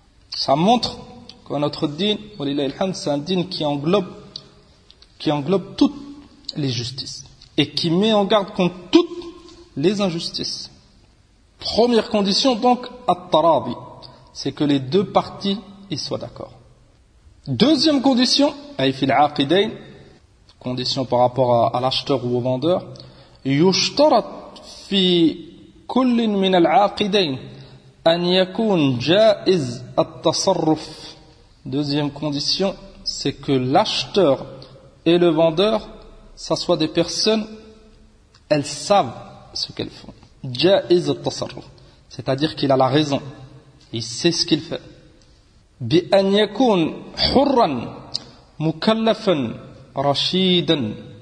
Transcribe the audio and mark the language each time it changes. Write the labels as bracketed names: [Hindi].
[French] Ça montre que notre din, c'est un din qui englobe toutes les justices et qui met en garde contre toutes les injustices. Première condition donc, التَّرَاضِي, c'est que les deux parties y soient d'accord. [Arabic] Deuxième condition, فِي الْعَاقِدَيْنِ, [French] condition par rapport à l'acheteur ou au vendeur, [Arabic] يُشْتَرَتْ فِي كُلِّنْ مِنَ الْعَاقِدَيْنِ أَنْ يَكُونْ جَائِزْ التَّصَرُّفْ. [French] Deuxième condition, c'est que l'acheteur et le vendeur, ça soit des personnes, elles savent ce qu'elles font. [Arabic] جَائِزْ التَّصَرُّفْ, [French] c'est-à-dire qu'il a la raison, il sait ce qu'il fait. [Arabic] بِأَنْ يَكُونْ حُرًّا مُكَلَّفًا رَشِيدًا.